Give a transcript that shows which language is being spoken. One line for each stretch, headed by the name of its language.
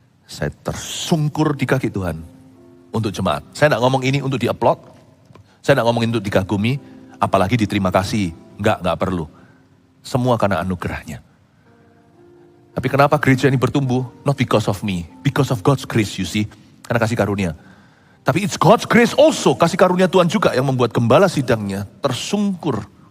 Indonesian: Saya tersungkur di kaki Tuhan untuk jemaat. Saya tidak ngomong ini untuk di-upload. Saya tidak ngomong ini untuk dikagumi. Apalagi diterima kasih. Enggak perlu. Semua karena anugerahnya. Tapi kenapa gereja ini bertumbuh?
English: Not because of me. Because of God's grace, you see.
Indonesian: Karena kasih karunia. Tapi
English: it's God's grace also.
Indonesian: Kasih karunia Tuhan juga yang membuat gembala sidangnya tersungkur.